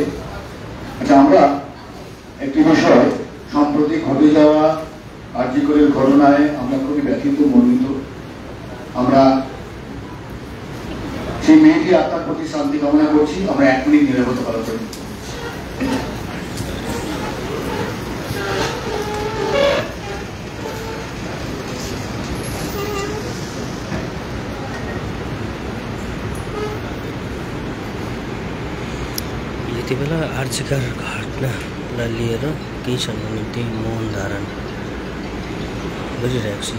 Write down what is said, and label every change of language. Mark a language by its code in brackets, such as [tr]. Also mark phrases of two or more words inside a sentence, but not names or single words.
[bn] আচ্ছা, আমরা একটি বিষয় সম্প্রতি ঘটে যাওয়া আরজিকরের ঘটনায় আমরা খুবই ব্যথিত, মর্মিত। আমরা সেই মেয়েটি আত্মার প্রতি শান্তি কামনা করছি। আমরা 1 মিনিট নীরবতা পালন করি। [ne] यति बेला आर्जिकर घटनालाई लिएर केही क्षणको निम्ति मौन धारण गरिरहेको छु।